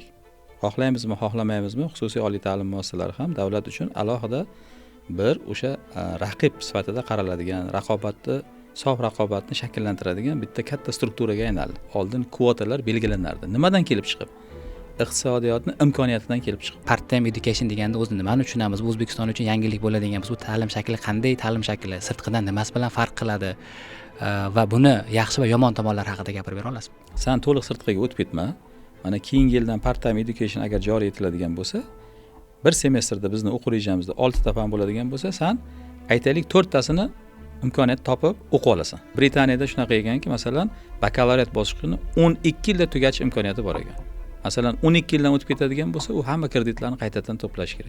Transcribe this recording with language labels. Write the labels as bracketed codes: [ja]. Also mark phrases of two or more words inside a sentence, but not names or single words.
[uz] Xohlaymizmi, xohlamaymizmi, xususiy oliy ta'lim muassasalari ham davlat uchun alohida bir o'sha raqib sifatida qaraladigan, sof raqobatni shakllantiradigan bitta katta strukturaga aylandi. Oldin kvotalar belgilanardi. Nimadan kelib chiqib? Iqtisodiyotning imkoniyatidan kelib chiqib. [en] Part-time education [uz] deganda o'zini nimani tushunamiz? Bu O'zbekiston uchun yangilik bo'ladigan bu ta'lim shakli qanday ta'lim shakli? Sirtqidan nimasi bilan farq qiladi? Va buni yaxshi va yomon tomonlari haqida gapirib bera olasizmi? Sen to'liq sirtqiga o'tib ketma. Mana keyingi yildan [en] part-time education [uz] agar joriy etiladigan bo'lsa, bir semestrda bizni o'quv rejamizda 6 ta fan bo'ladigan bo'lsa, sen aytaylik 4 tasini imkoniyat topib o'qib olasan. Britaniyada shunaqa ekanki, masalan, bakalavriat bosqichini 12 yilda tugatish imkoniyati bor ekan. Masalan, 12 yildan o'tib ketadigan bo'lsa, u hamma kreditlarni qaytadan to'plash kerak.